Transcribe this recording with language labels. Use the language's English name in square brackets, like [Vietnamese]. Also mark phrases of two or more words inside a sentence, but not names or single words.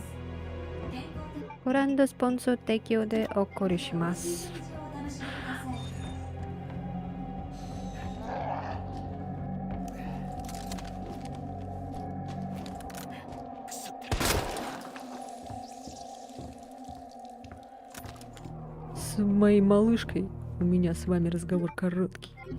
[Japanese] 健康的ブランドスポンサー提供でお送りしまなす。食事をお楽しみください。 [Russian] С моей малышкой у меня с вами разговор короткий.